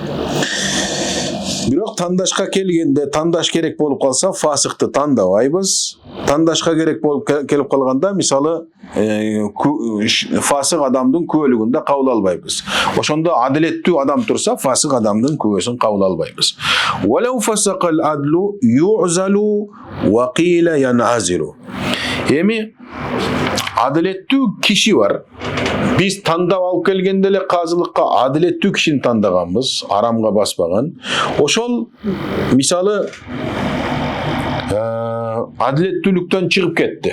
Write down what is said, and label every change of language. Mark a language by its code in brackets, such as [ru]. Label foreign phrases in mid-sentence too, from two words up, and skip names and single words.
[ky] Бирок тандашка келгенде, тандаш керек болуп калса, фасыкты тандабайбыз. Тандашка керек болуп келип калганда, мисалы фасык адамдын күбөлүгүндө кабыл албайбыз. Ошондо адилеттүү адам турса, фасык адамдын күбөсүн кабыл албайбыз. [ar] ولو فسق العدل يعزل وقيل ينعزل. [ky] Эми адилеттүү киши бар. Биз тандап алып келгенде эле казылыкка адилеттүү кишини тандаганбыз, арамга баспаган. Ошол мисалы адилеттүүлүктөн чыгып кетти.